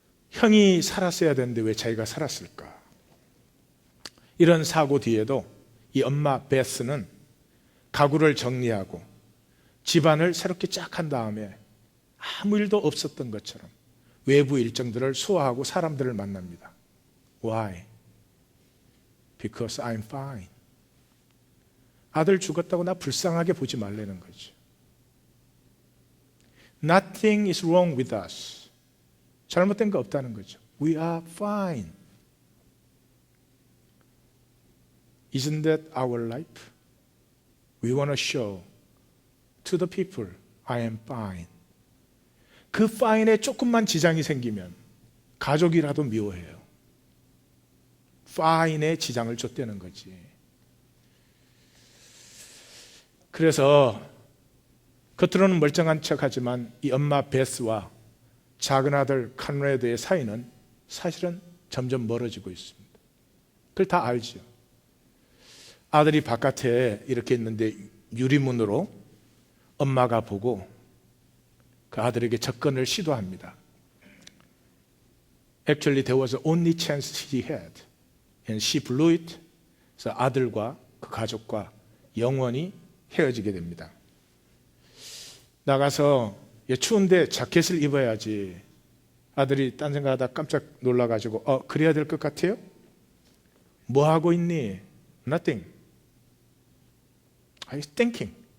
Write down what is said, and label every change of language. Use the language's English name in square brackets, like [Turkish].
[Korean] 형이 살았어야 되는데 왜 자기가 살았을까? 이런 사고 뒤에도 이 엄마 베스는 가구를 정리하고 집안을 새롭게 쫙 한 다음에 아무 일도 없었던 것처럼 외부 일정들을 소화하고 사람들을 만납니다. [English] Why? Because I'm fine. [Korean] 아들 죽었다고 나 불쌍하게 보지 말라는 거죠. [English] Nothing is wrong with us. [Korean] 잘못된 거 없다는 거죠. [English] We are fine. Isn't that our life? We want to show to the people I am fine. [Korean] 그 fine에 조금만 지장이 생기면 가족이라도 미워해요. fine에 지장을 줬다는 거지. 그래서 겉으로는 멀쩡한 척하지만 이 엄마 베스와 작은 아들 카노레드의 사이는 사실은 점점 멀어지고 있습니다. 그걸 다 알죠. 아들이 바깥에 이렇게 있는데 유리문으로 엄마가 보고 그 아들에게 접근을 시도합니다. [English] Actually, there was the only chance he had, and she blew it. [Korean] 그래서 아들과 그 가족과 영원히 헤어지게 됩니다. 나가서 추운데 자켓을 입어야지. 아들이 딴 생각하다 깜짝 놀라가지고 그래야 될 것 같아요? 뭐 하고 있니? [English] Nothing. I was thinking.